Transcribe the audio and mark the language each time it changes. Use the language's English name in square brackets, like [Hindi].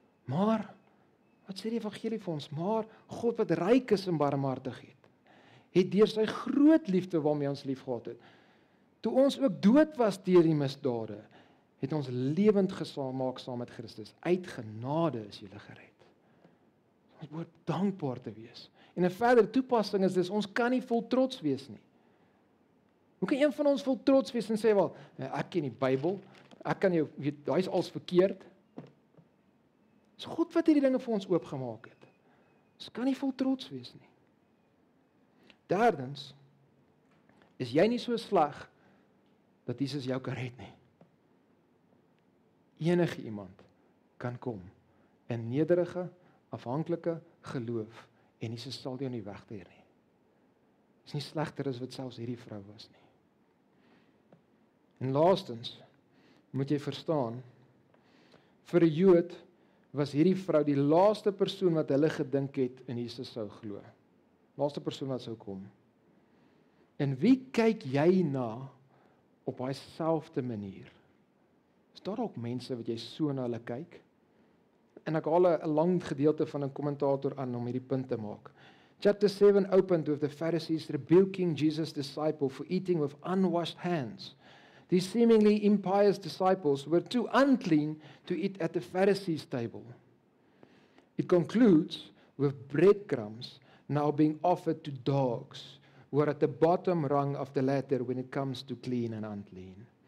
[Afrikaans] Maar wat sê die evangelie vir ons? Maar God wat ryk is in barmhartigheid, het deur sy groot liefde waarmee ons liefgehad het, toe ons ook dood was deur die misdade, het ons lewend gemaak saam met Christus. Uit genade is jy gered. Ons moet dankbaar te wees. En 'n verdere toepassing is dis ons kan nie vol trots wees nie. Hoe kan een van ons vol trots wees en sê, "Wel, ek ken die Bybel, ek kan jou weet, daai is als verkeerd." Dis God wat hierdie dinge vir ons oopgemaak het. Ons kan nie vol trots wees nie. Derdens, is jy nie so sleg dat Jesus jou kan red nie. Enige iemand kan kom in nederige, afhanklike geloof en Jesus sal jou nie wegteer nie. Is nie slegter as wat selfs hierdie vrou was nie. En laastens moet jy verstaan, vir 'n Jood was hierdie vrou die laaste persoon wat hulle gedink het in Jesus sou glo. Laaste persoon wat sou kom. En wie kyk jy na op daai selfde manier? Is daar ook mense wat jy so na hulle kyk? En ek haal 'n lang gedeelte van 'n kommentator aan om hierdie punt te maak. [English] Chapter 7 opened with the Pharisees rebuking Jesus' disciple for eating with unwashed hands. These seemingly impious disciples were too unclean to eat at the Pharisees' table. It concludes with breadcrumbs now being offered to dogs, who are at the bottom rung of the ladder when it comes to clean and unclean.